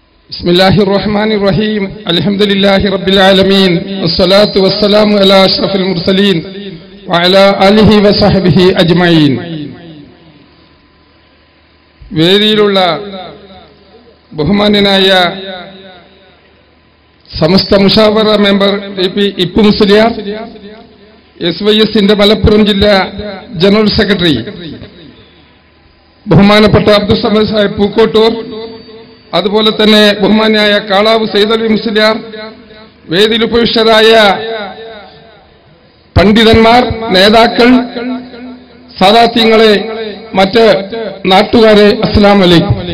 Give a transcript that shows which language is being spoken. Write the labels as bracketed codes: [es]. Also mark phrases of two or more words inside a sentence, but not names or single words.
[ar] بسم الله الرحمن الرحيم الحمد لله رب العالمين والصلاة والسلام على أشرف المرسلين وعلى آله وصحبه أجمعين. [ml] വേദിയിലുള്ള ബഹുമാന്യനായ സമസ്ത മുഷാവറ മെമ്പർ ഇപ്പു മുസ്ലിയാർ, SYSന്റെ മലപ്പുറം ജില്ലാ ജനറൽ സെക്രട്ടറി ബഹുമാനപ്പെട്ട അബ്ദുൽ സമദ് സാഹിബ് പൂക്കോട്ടൂർ, അതുപോലെ തന്നെ ബഹുമാന്യായ കാളാവ് സൈദലി മുസ്ലിയാർ, വേദിയിൽ ഉപവിഷ്ടരായ പണ്ഡിതന്മാർ, നേതാക്കൾ, സാദാത്യങ്ങളെ, മറ്റ് നാട്ടുകാരെ, [ar] السلام عليكم.